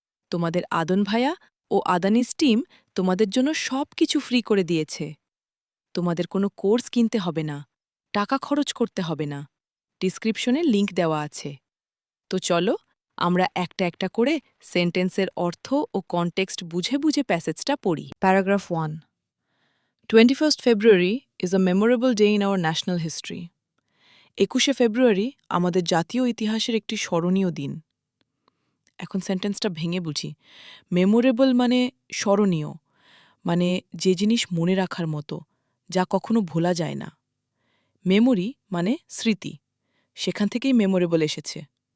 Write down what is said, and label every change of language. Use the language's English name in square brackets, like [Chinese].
[Bangla] তোমাদের আদন ভাইয়া ও আদানিস টিম তোমাদের জন্য সবকিছু ফ্রি করে দিয়েছে। তোমাদের কোনো কোর্স কিনতে হবে না, টাকা খরচ করতে হবে না। ডিসক্রিপশনে লিংক দেওয়া আছে। তো চলো আমরা একটা একটা করে সেন্টেন্সের অর্থ ও কনটেক্সট বুঝে বুঝে প্যাসেজটা পড়ি। [English] Paragraph 1. 21st February is a memorable day in our national history. [Bangla] 21শে ফেব্রুয়ারি আমাদের জাতীয় ইতিহাসের একটি স্মরণীয় দিন। এখন সেন্টেন্সটা ভেঙে বুঝি। মেমোরেবল মানে স্মরণীয়, মানে যে জিনিস মনে রাখার মতো, যা কখনো ভোলা যায় না। মেমোরি মানে স্মৃতি, সেখান থেকেই মেমোরেবল এসেছে।